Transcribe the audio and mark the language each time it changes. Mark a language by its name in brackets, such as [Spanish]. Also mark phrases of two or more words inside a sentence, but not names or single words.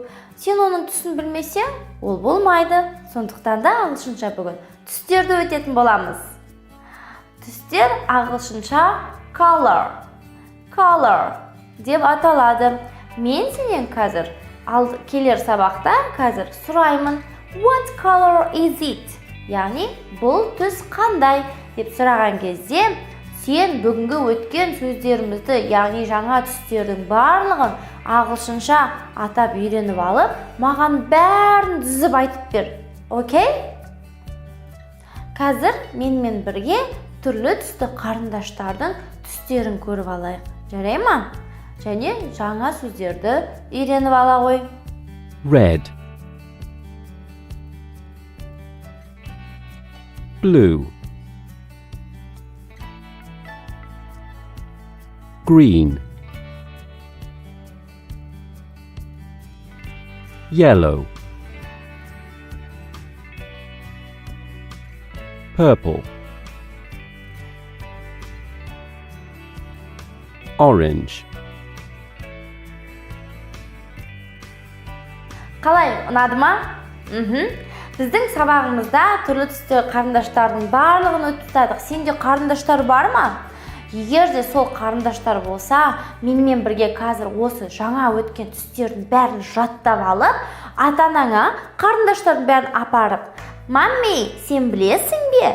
[Kazakh] Сен оның түсін білмесең, ол болмайды. Сондықтан да ағылшынша бүгін түстерді өтетін боламыз. Түстер ағылшынша color деп аталады. Мен сенен қазір келер сабақта қазір сұраймын, [English] what color is it? [Kazakh] Яғни, бұл түс қандай деп сұраған кезде, сен бүгінгі өткен сөздерімізді, яғни жаңа түстердің барлығын ағылшынша атап үйреніп алып, маған бәрін тізіп айтып бер. Окей? Қазір менімен бірге түрлі түсті қарындаштардың түстерін көріп алайық. Жарай ма? Және жаңа сөздерді үйреніп ала ғой. [English] Red. Blue. Green. Yellow. Purple. Orange. [Kazakh] Қалай, ұнады ма? Біздің сабағымызда түрлі түсті қарындаштардың барлығын өтіп. Сенде қарындаштар бар ма? Егер де сол қарындаштар болса, менімен бірге қазір осы жаңа өткен түстердің бәрін жаттап алып, ата-анаңа қарындаштардың бәрін апарып, «Мамми, сен білесің бе?